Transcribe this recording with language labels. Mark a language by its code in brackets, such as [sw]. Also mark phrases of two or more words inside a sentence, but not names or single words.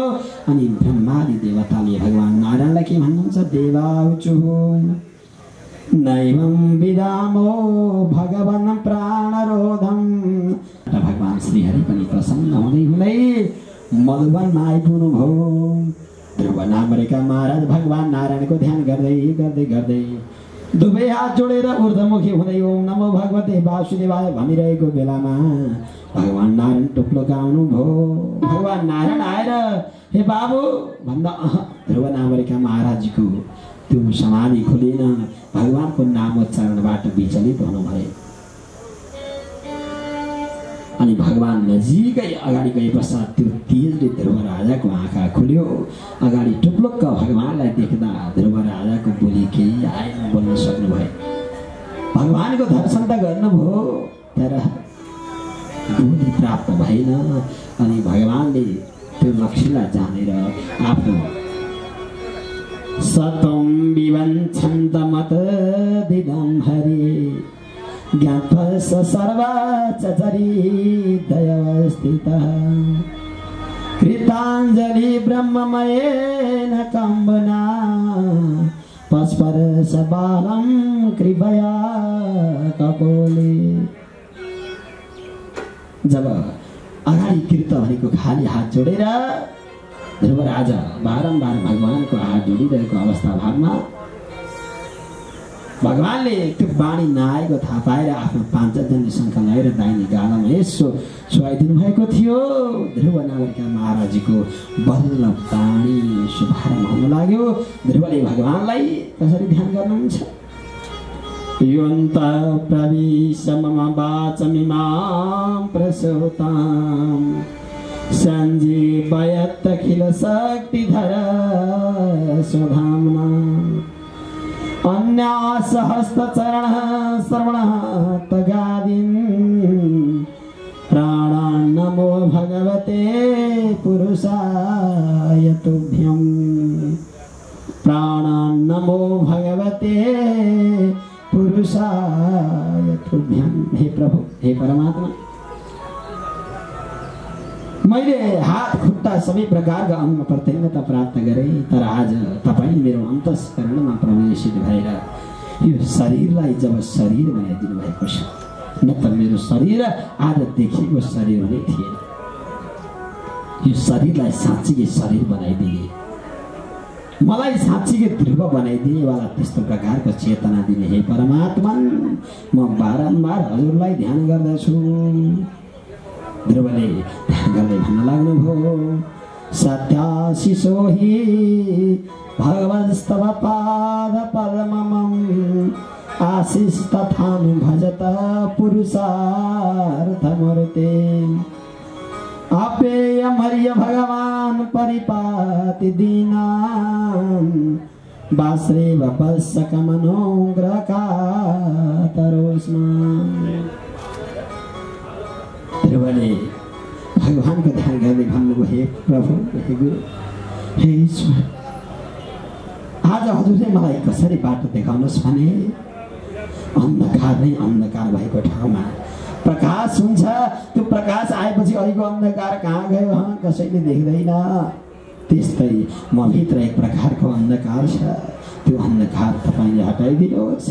[ne] अनि ब्रह्मादि देवताले भगवान नारायणलाई के भन्नुहुन्छ [sa] देवाउचु नैवं विदामो भगवान प्राणरोधम। [ne] भगवान श्रीहरि पनि प्रसन्न हुँदै मधुवनमा आइपुग्नु भयो। ध्रुव नामरेका महाराज भगवान नारायणको ध्यान गर्दै दुवै हात जोडेर ऊर्ध्वमुखी हुँदै [sa] ओम नमो भगवते वासुदेवाय [ne] भनिरहेको बेलामा भगवान नारायण टुप्लोका आउनुभयो। भगवान नारायण आएर हे बाबु भन्दा ध्रुव नामरेका महाराजको त्यो समाधि खुलेन। भगवानको नामोच्चारणबाट विचलित हुनुभयो। अनि भगवान नजिकै अगाडि गए पश्चात त्यो तेजले ध्रुव राजाको आँखा खुल्यो। अगाडि टुप्लुक्क भगवानलाई देख्दा ध्रुव राजाको बोली केही आएन, बोल्न सक्नुभयो। भगवानको दर्शन त गर्नुभयो तर बोली प्राप्त भएन। अनि भगवानले त्यो लक्ष्यलाई जानेर आफ्नो [sa] सतम विवञ्छन्तमत दिदं हरि ज्ञात्वस सर्वाचरी दयवस्थितः कृताञ्जलि ब्रह्ममयेन कम्बना पस्परस बालं कृपया कपोले। [ne] जब अगाडि कृत भनेको खाली हात जोडेर ध्रुव राजा बारम्बार भगवानको हात जोडिरहेको अवस्था भागमा भगवानले त्यो बाणी नआएको थाहा पाएर आफ्नो 5 शङ्ख लगाएर दाहिने गालामा यसो छुवाइदिनु भएको थियो। ध्रुव नागरिका महाराजीको बल्ल बाणी शुभारम्भ हुन लाग्यो। ध्रुवले भगवानलाई कसरी ध्यान गर्नुहुन्छ? [sa] योऽन्त प्रविश मम वाचमिमां प्रसूतां सञ्जीवयत्यखिल शक्तिधर स्वधाम्ना अन्यासहस्तचरणः श्रवणः तगादीन् प्राणान् नमो भगवते पुरुषाय तुभ्यं प्राणान् नमो भगवते पुरुषाय तुभ्यं। [ne] हे प्रभु, हे परमात्मा, मैले हात खुट्टा सबै प्रकारका अंग प्रत्यङ्गता प्राप्त गरेँ, तर आज तपाईँ मेरो अन्तस्करणमा प्रवेशित भएर यो शरीरलाई जब शरीर बनाइदिनु भएको छ, न त मेरो शरीर आज देखिएको शरीर हुने थिएन। यो शरीरलाई साँच्चीकै शरीर बनाइदिए, मलाई साँच्चीकै ध्रुव बनाइदिए वाला त्यस्तो प्रकारको चेतना दिने हे परमात्मा, म बारम्बार हजुरलाई ध्यान गर्दछु। ध्रुवले ध्यान गर्दै भन्न लाग्नुभयो, [sa] सत्याशिषो हि भगवस्तव पाद पद्मम् आशिष तथानु भजत पुरुषार्थमूर्ते अपेयमर्य भगवान् परिपाति दीनान् वासुदेव पश्यकमनोग्रकातरोस्मान्। [ne] ध्रुवले भगवानको ध्यान गर्दै भन्नुभयो, हे प्रभु, हे गुरु, हे ईश्वर, आज हजुरले मलाई कसरी बाटो देखाउनुहोस् भने अन्धकार नै अन्धकार भएको ठाउँमा प्रकाश हुन्छ। त्यो प्रकाश आएपछि अहिलेको अन्धकार कहाँ गयो कसैले देख्दैन। त्यस्तै म भित्र एक प्रकारको अन्धकार छ, त्यो अन्धकार तपाईँले हटाइदिनुहोस्।